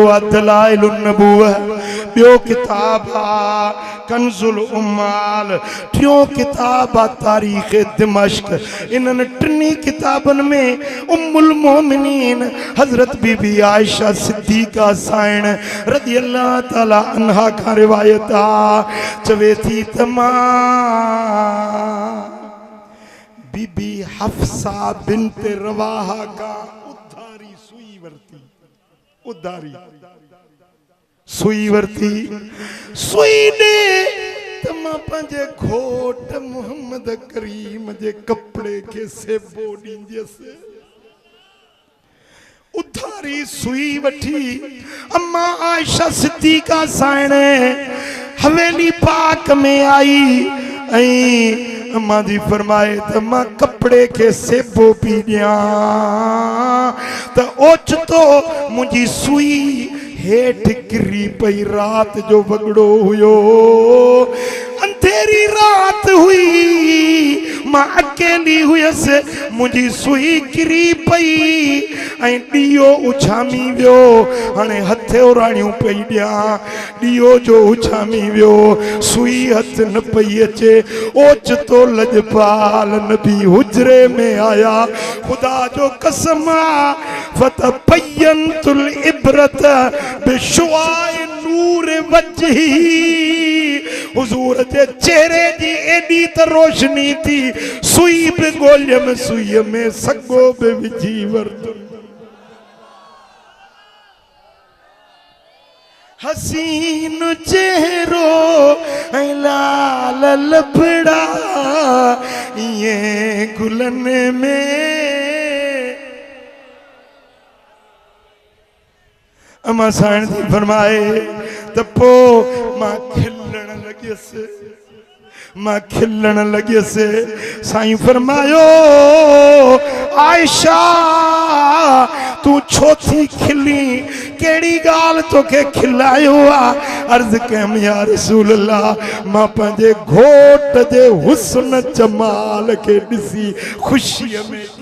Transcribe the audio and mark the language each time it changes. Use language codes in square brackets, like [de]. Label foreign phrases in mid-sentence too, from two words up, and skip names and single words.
[sd] दलाइलुन नबुव्वह बियो किताब कंजुल उम्माल टियों किताब तारीख दिमश्क इन्हनि टिनी किताबन में उम्मुल मोमिनीन हजरत बीबी आयशा सिद्दीका साइण [ar] رضي الله تعالى عنها [sd] का रिवायत आ चवे थी तमा बीबी हफ्सा बिन्त रवाहा का उधारी सुई वरती उधारी सुई वरती सुई ने तमा पंजे घोट मोहम्मद करीम जे कपड़े के सेबो दींदियसि उधारी सुई वठी अम्मा आयशा सिद्दीका साइण हवेली पाक में आई ऐं अम्मा जी फरमाए त मां कपड़े के सेबो पी दियां त ओचितो मुंहिंजी सुई हेठ गिरी पई रात जो वगड़ो हुयो अंधेरी रात हुई मां अकेली हुयसि मुंहिंजी सुई गिरी पई ऐं ॾीओ उछामी वियो हाणे हथे उराणियूं पई ॾियां ॾीओ जो उछामी वियो सुई हथ न पई अचे ओचितो लजपाल नबी हुजरे में आया खुदा जो कसम [ar] فتبينت الإبرة بشعاع نور وجهه [sd] हुजूर जे चेहरे जी एडी त रोशनी थी सुई पे गोलिय में सुई में सगो पे विझी वरतो हसीन चेहरो लाल लफड़ा ये गुलन में अमा साईं जी फरमाए त पो मां खिलण लगियसि मां खिलण लगियसि साईं फरमायो आयशा तू छो थी खिली केड़ी गाल तोखे खिलायो आ अर्ज कयम [ar] يا رسول الله [sd] मां पंहिंजे घोट जे हुस्न जमाल के ॾिसी खुशीअ में